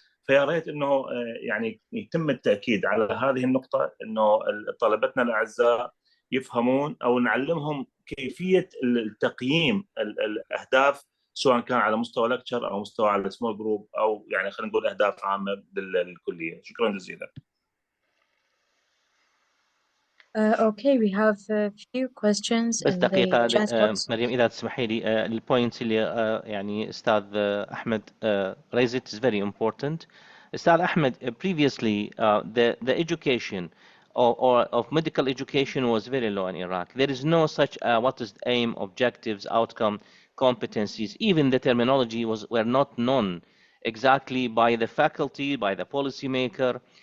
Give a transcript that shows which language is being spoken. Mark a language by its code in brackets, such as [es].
[ar] فيا ريت انه يعني يتم التاكيد على هذه النقطه، انه طلبتنا الاعزاء يفهمون او نعلمهم كيفيه التقييم الاهداف، سواء كان على مستوى لكتشر او مستوى على [en] small group, [ar] او يعني خلينا نقول اهداف عامه للكليه. شكرا جزيلا. [en] Okay, we have a few questions [ar] بس [en] in the [ar] دقيقة [en] chat box. [ar] مريم إذا تسمحي لي البوينتس اللي يعني أستاذ أحمد [en] raised it is very important. أستاذ أحمد, previously the education or of medical education was very low in Iraq. There is no such what is aim, objectives, outcome, competencies. Even the terminology were not known exactly by the faculty, by the policymaker.